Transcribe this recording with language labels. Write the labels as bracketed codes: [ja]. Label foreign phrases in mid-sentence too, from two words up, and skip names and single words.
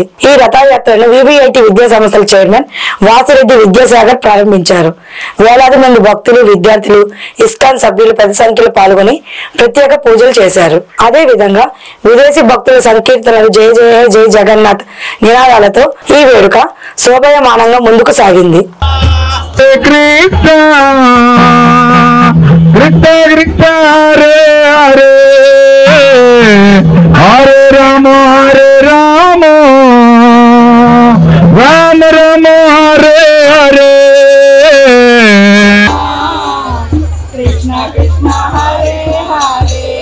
[te] ఈ రథయాత్రను వివిఐటి విద్యా సంస్థల చైర్మన్ వాసిరెడ్డి విద్యాసాగర్ ప్రారంభించారు. వేలాది మంది భక్తులు, విద్యార్థులు, ఇస్కాన్ సభ్యులు పెద్ద సంఖ్యలో పాల్గొని ప్రత్యేక పూజలు చేశారు. అదే విధంగా విదేశీ భక్తుల సంకీర్తనలు జయ జయ జయ జగన్నాథ్ నినాదాలతో ఈ వేడుక శోభయమానంగా ముందుకు సాగింది. [sa] హరే రామ హరే రామ రామ రామ హరే హరే కృష్ణ కృష్ణ హరే హరే